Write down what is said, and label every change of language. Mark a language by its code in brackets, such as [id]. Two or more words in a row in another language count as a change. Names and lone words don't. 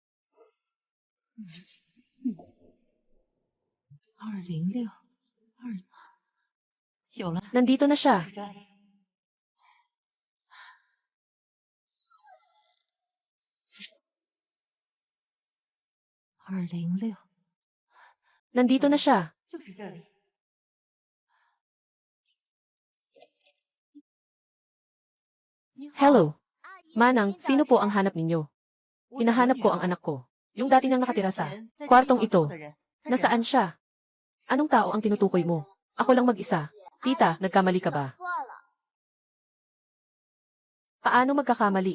[zh] 206 有了， [tl] Nandito na siya. [zh] 是这里。206 [tl] Nandito na siya. [zh] 就是这里。 [tl] Hello. Manang, sino po ang hanap ninyo? Hinahanap ko ang anak ko. Yung dati nang nakatira sa kwartong ito. Nasaan siya? Anong tao ang tinutukoy mo? Ako lang mag-isa. Tita, nagkamali ka ba? Paano magkakamali?